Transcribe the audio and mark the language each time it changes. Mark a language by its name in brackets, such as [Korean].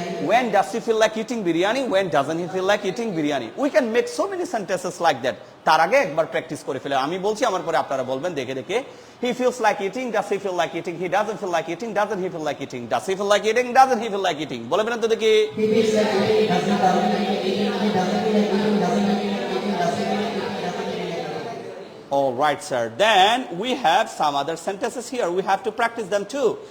[English] When does he feel like eating biryani? When doesn't he feel like eating biryani? We can make so many sentences like that. [Bangla] তার আগে একবার practice করে ফেলে। আমি বলছি, আমার পরে আপনারা বলবেন দেখে দেখে। [English] He feels like eating. Does he feel like eating? He doesn't feel like eating. Doesn't he feel like eating? Does he feel like eating? Doesn't he feel like eating? [Bangla] বলে ফেলেন তো দেখি। [English] He feels like eating, doesn't feel like eating, he doesn't feel like eating, doesn't he feel like eating, doesn't he feel like eating, doesn't he feel like eating. All right, sir. Then we have some other sentences here. We have to practice them too.